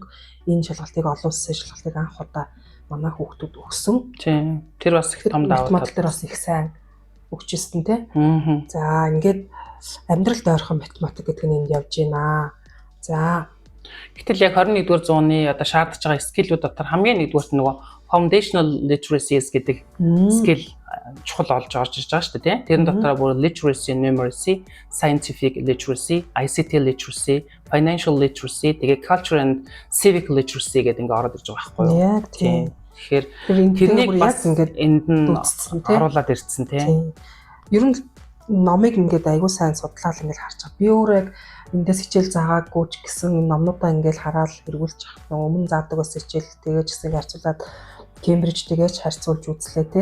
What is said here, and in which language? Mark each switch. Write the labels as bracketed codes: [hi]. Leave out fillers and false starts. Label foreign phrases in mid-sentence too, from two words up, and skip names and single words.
[mn] Энэ шалгалтыг олон улсын шалгалтыг анх удаа манай хүүхдүүд өгсөн. Тийм. Тэр бас их том давуу тал. Математик дээр бас их сайн өгчээсэн тий. За ингээд амьдралд ойрхон математик гэдэг нь энд явж байна. За гэтэл яг 21-р зууны одоо шаардж байгаа скиллүүд дотор хамгийн нэгдүгээрт нөгөө [en] foundational literacies [mn] гэдэг скилл чухал олж орж ирж байгаа шүү дээ тий. Тэрэн дотор бүр [en] literacy, numeracy, scientific literacy, ICT literacy, financial literacy, [mn] тэгээ [en] cultural and civic literacy [mn] гэдэг ингээ ороод ирж байгаа байхгүй юу? Яг тийм. Тэгэхээр тэрнийг бас ингээд энд нь оруулаад ирсэн тий. Ер нь номыг ингээд аягүй сайн судлаад ингээд харж байгаа. Би өөрөө яг эндээс хичээл заагаагүй ч гэсэн номнуудаа ингээд хараад эргүүлж авах. Өмнө заадаг бас хичээл тэгэж гэсэн харьцуулаад Кембрижтэйгээс харьцуулж үзлээ тий.